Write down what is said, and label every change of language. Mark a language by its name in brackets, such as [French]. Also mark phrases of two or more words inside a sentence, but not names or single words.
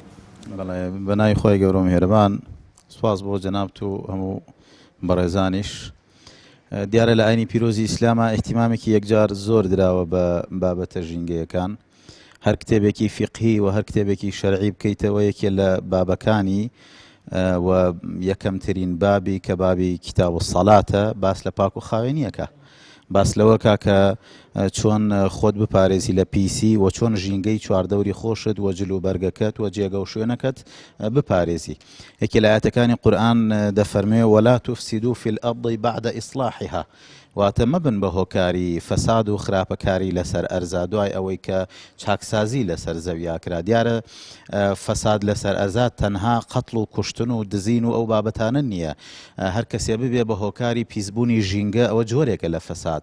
[Central Kurdish] بەناوی خۆی گەورە و میهرەبان سوپاس بۆ جەنابت و هەموو بەڕێزانیش دیارە لە ئاینی پیرۆزی ئیسلامە احتیمامێکی یەکجار زۆر دراوە بە بابەتە ژینگەیەکان هەر کتێبێکی فقهی و هەر کتێبێکی شەرعی بکەیتەوە یەکێ لە بابەکانی و یەکەمترین بابی کە بابی [Arabic] کتاب الصەلاتە [Central Kurdish] باس لە پاک و خاوێنیەکە باس لەوە کاکە چۆن خۆت بپارێزی لە پیسی و چۆن ژینگەی چواردەوری خۆشت وە جلو بەرگەکەت و جێگە و شوێنەکەت بپارێزی. یەکێ لە ئاەتەکانی قورئان دەفەرمێ [Arabic] وەلا تفسیدوا فی الأرض بعد إصلاحها، [Central Kurdish] واتە مەبن بە هۆکاری فەساد و خراپەکاری لەسەر ئەرزا دوای ئەوەی کە چاکسازی لەسەر زەویا کرا. دیارە فەساد لەسەر ئەرزا تەنها قەتڵ و کوشتن و دزین و ئەو بابەتانە نییە. هەر کەسێ ببێ بە هۆکاری پیسبوونی ژینگە ئەوە جۆرێکە لە فەساد.